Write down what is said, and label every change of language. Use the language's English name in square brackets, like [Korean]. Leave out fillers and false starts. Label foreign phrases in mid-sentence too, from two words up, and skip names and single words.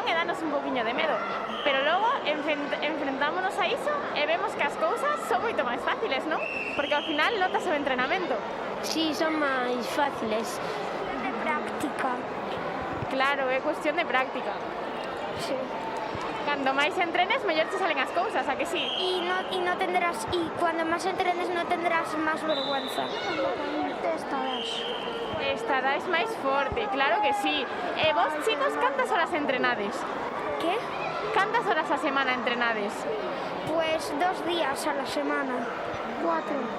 [Galician] E danos un poquinho de medo. Pero logo enfrentámonos a iso e vemos que as cousas son moito máis fáciles, non? Porque ao final notas o entrenamento. sí, son máis fáciles. De práctica. Claro, é cuestión de práctica. Sí. Cando máis entrenes, mellor te salen as cousas, a que sí? [Spanish] Y cuando más entrenes no tendrás más vergüenza. Te estarás. [Galician] Estarás máis forte, claro que sí. E vos, chicos, cantas horas entrenades? [Spanish] ¿Qué? [Galician] Cantas horas a semana entrenades? [Spanish] Pues 2 días a la semana. 4.